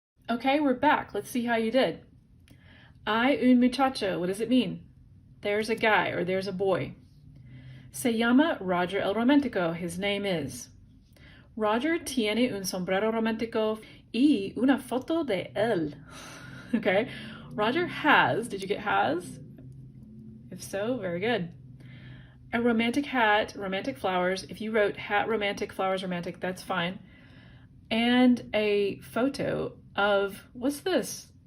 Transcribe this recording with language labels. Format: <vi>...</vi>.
<en>Okay, we're back. Let's see how you did.</en> <es>Hay un muchacho.</es> <en>What does it mean? There's a guy or there's a boy.</en> <es>Se llama Roger el Romantico.</es> <en>His name is.</en> <es>Roger tiene un sombrero romántico y una foto de él.</es> <en>Okay, Roger has, did you get has? If so, very good. A romantic hat, romantic flowers. If you wrote hat romantic, flowers romantic, that's fine. And a photo of, what's this?</en>